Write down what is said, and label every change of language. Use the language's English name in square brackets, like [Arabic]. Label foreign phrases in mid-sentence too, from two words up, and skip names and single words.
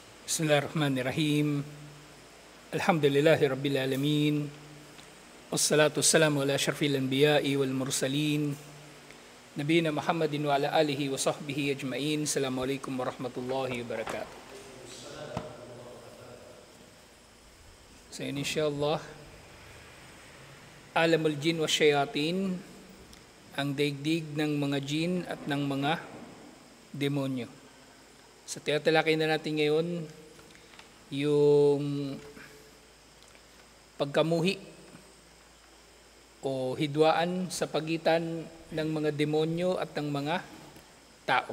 [Arabic] بسم الله الرحمن الرحيم. الحمد لله رب العالمين. والصلاة والسلام على أشرف الأنبياء والمرسلين. نبينا محمد وعلى آله وصحبه أجمعين. السلام عليكم ورحمة الله وبركاته. So إن شاء الله، عالم الجن والشياطين, [Filipino] ang daigdig ng mga jin at ng mga demonyo. So tinatalakay na natin ngayon yung pagkamuhi o hidwaan sa pagitan ng mga demonyo at ng mga tao.